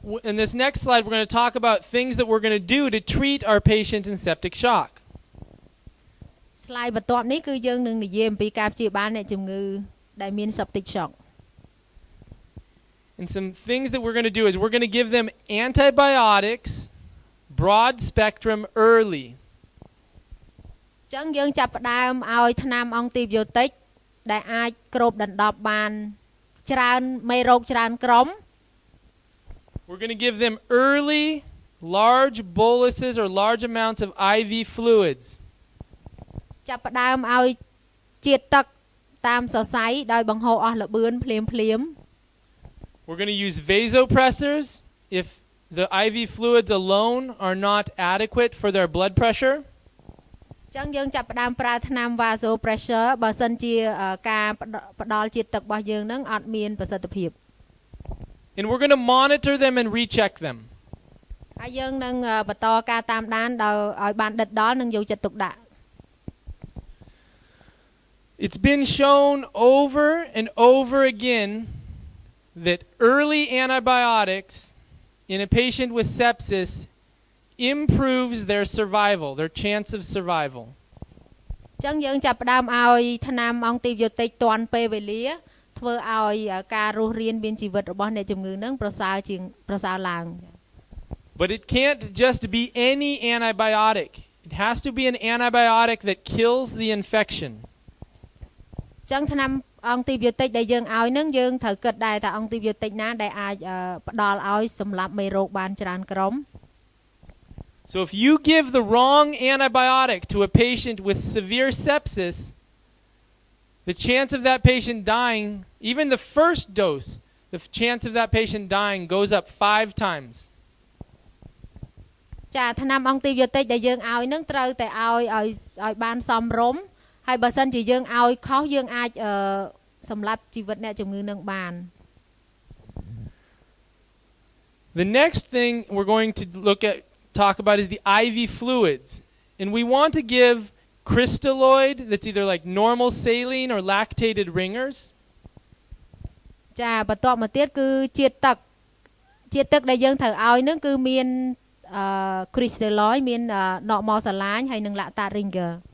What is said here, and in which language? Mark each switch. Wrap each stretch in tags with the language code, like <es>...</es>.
<en>In this next slide, we're going to talk about things that we're going to do to treat our patient in septic shock.</en> <km>Slide បន្ទាប់នេះគឺយើងនឹងនិយាយអំពីការព្យាបាលអ្នកជំងឺដែលមាន septic shock.</km> <en>And some things that we're going to do is we're going to give them antibiotics, broad spectrum early.</en> <km>អញ្ចឹងយើងចាប់ផ្ដើមឲ្យថ្នាំអង់ទីប៊ីយោទិក ដែលអាចគ្របដណ្ដប់បានច្រើនមេរោគច្រើនក្រុម</km> <en>We're going to give them early large boluses or large amounts of IV fluids.</en> <km>ចាប់ផ្ដើមឲ្យជាតិទឹកតាមសរសៃដោយបង្ហូរអស់ល្បឿនភ្លាម</km> <en>We're going to use vasopressors if the IV fluids alone are not adequate for their blood pressure.</en> <km>អញ្ចឹងយើងចាប់ផ្ដើមប្រើថ្នាំ Vasopressor បើសិនជាការផ្ដល់ជាតិទឹករបស់យើងនឹងអត់មានប្រសិទ្ធភាព</km> <en>And we're going to monitor them and recheck them.</en> <km>ហើយយើងនឹងបន្តការតាមដានដោយឲ្យបានដិតដល់និងយកចិត្តទុកដាក់</km> <en>It's been shown over and over again that early antibiotics in a patient with sepsis improves their survival, their chance of survival.</en> <km>អញ្ចឹងយើងចាប់ផ្ដើមឲ្យថ្នាំអង់ទីប៊ីយោទិកទាន់ពេលវេលាធ្វើឲ្យការរស់រានមានជីវិតរបស់អ្នកជំងឺនឹងប្រសើរឡើង</km> <en>But it can't just be any antibiotic. It has to be an antibiotic that kills the infection.</en> <km>អញ្ចឹងថ្នាំអង់ទីប៊ីយោទិកដែលយើងឲ្យនឹងយើងត្រូវគិតដែរថាអង់ទីប៊ីយោទិកណាដែលអាចផ្ដល់ឲ្យសម្លាប់មេរោគបានច្រើនក្រុម</km> <en>So if you give the wrong antibiotic to a patient with severe sepsis, the chance of that patient dying, even the first dose, the chance of that patient dying goes up 5 times.</en> <km>ចាថ្នាំអង់ទីប៊ីយោទិកដែលយើងឲ្យនឹងត្រូវតែឲ្យបានសមរម្យហើយបើសិនជាយើងឲ្យខុសយើងអាចសម្លាប់ជីវិតអ្នកជំងឺនឹងបាន</km> <en>The next thing we're going to talk about is the IV fluids. And we want to give crystalloid that's either like normal saline or lactated ringers.</en> <km>ចាបន្ទាប់មកទៀតគឺជាតិទឹកដែលយើងត្រូវឲ្យនឹងគឺមានcrystalloid មាន normal saline ហើយនិង lactate ringer.</km>